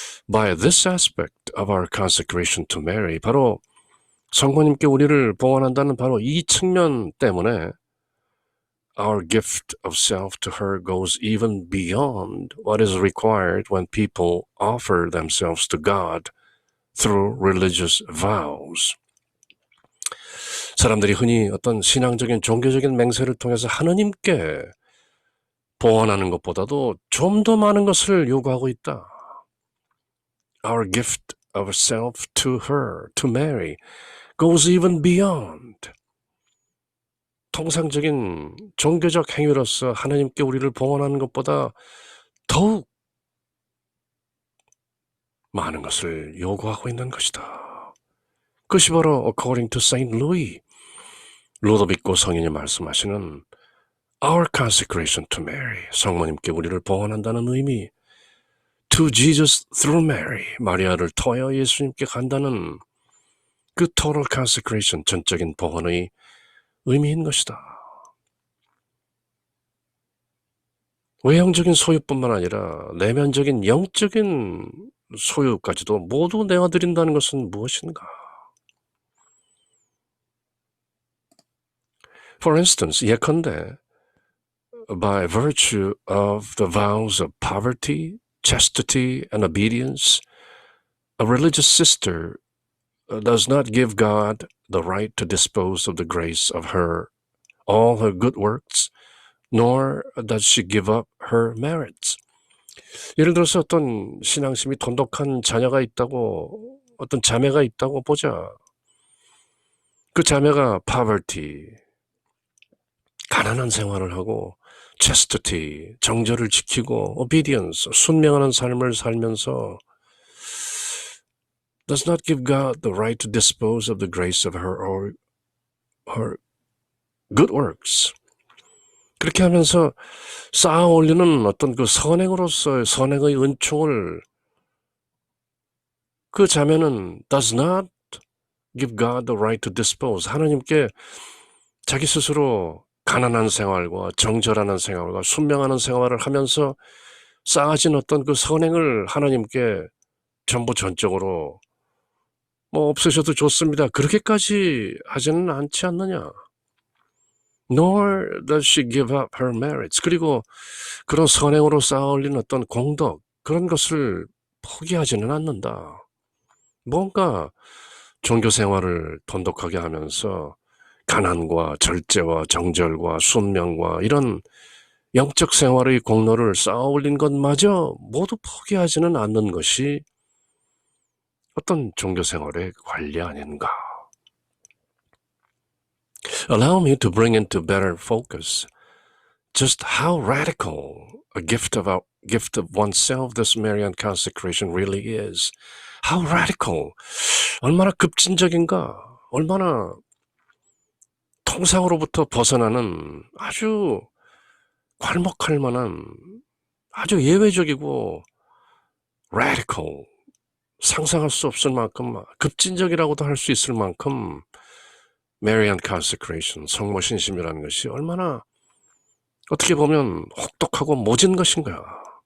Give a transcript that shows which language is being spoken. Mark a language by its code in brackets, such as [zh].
[en] by this aspect of our consecration to Mary, [ko] 바로 성모님께 우리를 봉헌한다는 바로 이 측면 때문에 [en] our gift of self to her goes even beyond what is required when people offer themselves to God through religious vows. [ko] 사람들이 흔히 어떤 신앙적인 종교적인 맹세를 통해서 하느님께 봉헌하는 것보다도 좀 더 많은 것을 요구하고 있다. [en] Our gift of self to her, to Mary, goes even beyond. [ko] 통상적인 종교적 행위로서 하나님께 우리를 봉헌하는 것보다 더욱 많은 것을 요구하고 있는 것이다. 그것이 바로 [en] according to Saint Louis, [ko] 루도빅고 성인이 말씀하시는 [en] our consecration to Mary, [ko] 성모님께 우리를 봉헌한다는 의미, [en] to Jesus through Mary, [ko] 마리아를 통하여 예수님께 간다는 그 [en] total consecration, [ko] 전적인 봉헌의 의미인 것이다. 외형적인 소유뿐만 아니라 내면적인 영적인 소유까지도 모두 내어드린다는 것은 무엇인가? [en] For instance, 예컨대 by virtue of the vows of poverty, chastity, and obedience, a religious sister does not give God the right to dispose of the grace of all her good works, nor does she give up her merits. [ko] 예를 들어서 어떤 신앙심이 돈독한 자녀가 있다고, 어떤 자매가 있다고 보자. 그 자매가 [en] poverty, [ko] 가난한 생활을 하고 [en] chastity, [ko] 정절을 지키고 [en] obedience, [ko] 순명하는 삶을 살면서 [en] does not give God the right to dispose of the grace of her good works. [ko] 그렇게 하면서 쌓아 올리는 어떤 그 선행으로서의 선행의 은총을 그 자매는 [en] does not give God the right to dispose, [ko] 하나님께 자기 스스로 가난한 생활과 정절하는 생활과 순명하는 생활을 하면서 쌓아진 어떤 그 선행을 하나님께 전부 전적으로 뭐 없으셔도 좋습니다, 그렇게까지 하지는 않지 않느냐. [en] Nor does she give up her merits. [ko] 그리고 그런 선행으로 쌓아올린 어떤 공덕, 그런 것을 포기하지는 않는다. 뭔가 종교 생활을 돈독하게 하면서 가난과 절제와 정절과 순명과 이런 영적 생활의 공로를 쌓아올린 것마저 모두 포기하지는 않는 것이 어떤 종교 생활의 관리 아닌가. [en] Allow me to bring into better focus just how radical a gift of oneself this Marian consecration really is. How radical, [ko] 얼마나 급진적인가, 얼마나 통상으로부터 벗어나는 아주 괄목할 만한 아주 예외적이고 radical, 상상할 수 없을 만큼 급진적이라고도 할 수 있을 만큼 Marian consecration, 성모 신심이라는 것이 얼마나 어떻게 보면 혹독하고 모진 것인가.